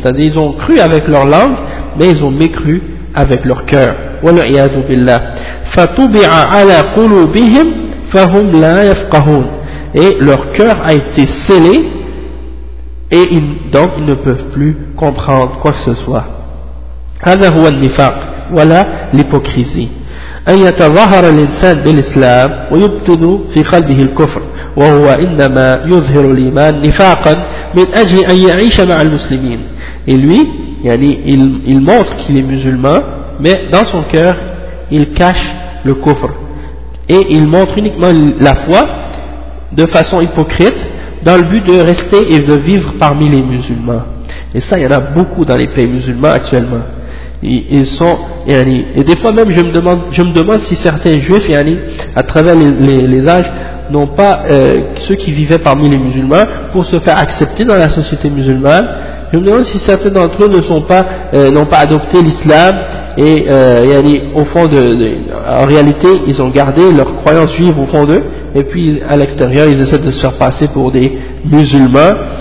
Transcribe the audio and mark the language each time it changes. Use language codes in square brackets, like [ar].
[fr] C'est-à-dire ils ont cru avec leur langue, mais ils ont mécru avec leur cœur. [ar] Wa l'iyadu billah. Fatubi'a ala qulubihim fahum la yafqahun. [fr] Et leur cœur a été scellé. Et donc ils ne peuvent plus comprendre quoi que ce soit. [ar] هذا هو النفاق. [fr] Voilà l'hypocrisie. [ar] أن يتظاهر الإنسان بالإسلام ويبطن في قلبه الكفر وهو إنما يظهر الإيمان نفاقا من أجل أن يعيش مع المسلمين. [fr] Et lui, yani, il montre qu'il est musulman, mais dans son cœur il cache le kufr. Et il montre uniquement la foi de façon hypocrite, dans le but de rester et de vivre parmi les musulmans. Et ça, il y en a beaucoup dans les pays musulmans actuellement. Ils sont, et des fois même, je me demande si certains juifs, à travers les âges, n'ont pas, ceux qui vivaient parmi les musulmans, pour se faire accepter dans la société musulmane, je me demande si certains d'entre eux n'ont pas adopté l'islam, et au fond en réalité, ils ont gardé leur croyance juive au fond d'eux, et puis à l'extérieur, ils essaient de se faire passer pour des musulmans.